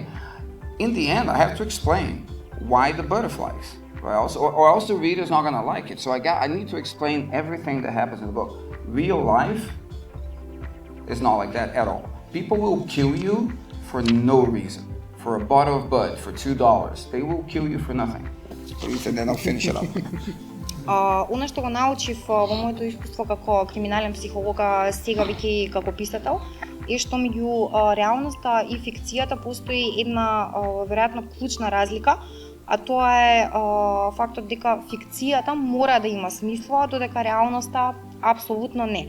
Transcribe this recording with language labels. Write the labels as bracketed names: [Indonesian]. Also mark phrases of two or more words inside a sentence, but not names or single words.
[English] In the end, I have to explain why the butterflies, or else the reader's not gonna like it. So I need to explain everything that happens in the book. Real life is not like that at all. People will kill you for no reason. For a bottle of Bud, for $2. They will kill you for nothing. So then I'll finish it up. [Macedonian] Она што го научив во моето искуство како криминален психолог, сега веќе и како писател, е што меѓу реалноста и фикцијата постои една веројатно клучна разлика, а тоа е фактот дека фикцијата мора да има смисла, додека реалноста апсолутно не.